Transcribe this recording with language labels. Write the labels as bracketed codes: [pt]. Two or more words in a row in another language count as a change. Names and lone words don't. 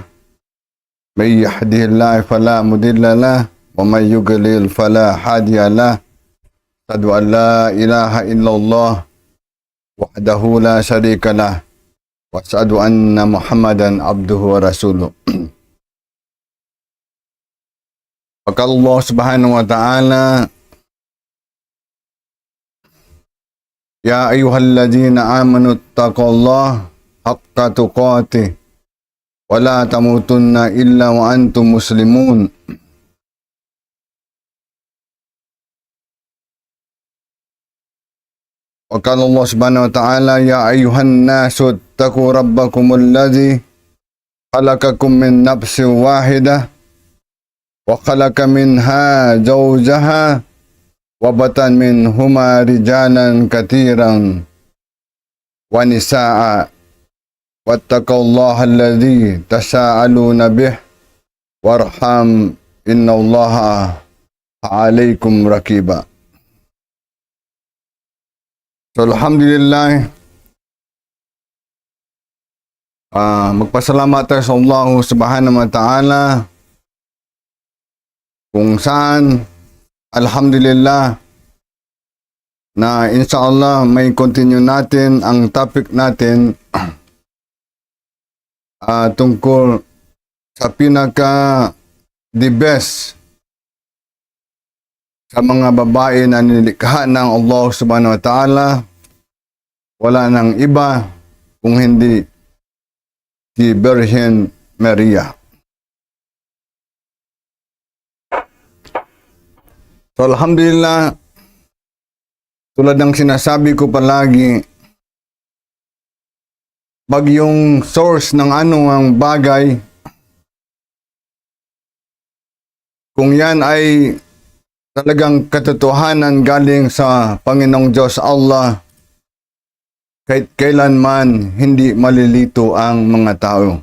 [ar] من يهده الله فلا مضل له ومن يضلل فلا هادي له. أشهد أن لا إله إلا الله وحده لا شريك له وأشهد أن محمدا عبده ورسوله. Maka الله سبحانه وتعالى يا أيها الذين آمنوا اتقوا الله حق تقاته ولا تموتن إلا وأنتم مسلمون. وقال الله سبحانه وتعالى يا أيها الناس اتقوا ربكم الذي خلقكم من نفس واحدة وخلق منها زوجها وبث منهما رجالا كثيرا ونساء واتقوا الله الذي تساءلون به والأرحام إن الله عليكم رقيبا. So, alhamdulillah, [tl] magpasalamat tayo sa Allah [ar] سبحانه وتعالى [tl] kung saan alhamdulillah na inshallah may continue natin ang topic natin tungkol sa [en] the best [tl] sa mga babae na nilikha ng Allah [ar] سبحانه وتعالى. [tl] Wala nang iba kung hindi si Virgin Maria. So, alhamdulillah, tulad ng sinasabi ko palagi, pag yung source ng anumang bagay, kung yan ay talagang katotohanan galing sa Panginoong Diyos Allah, kahit kailanman hindi malilito ang mga tao.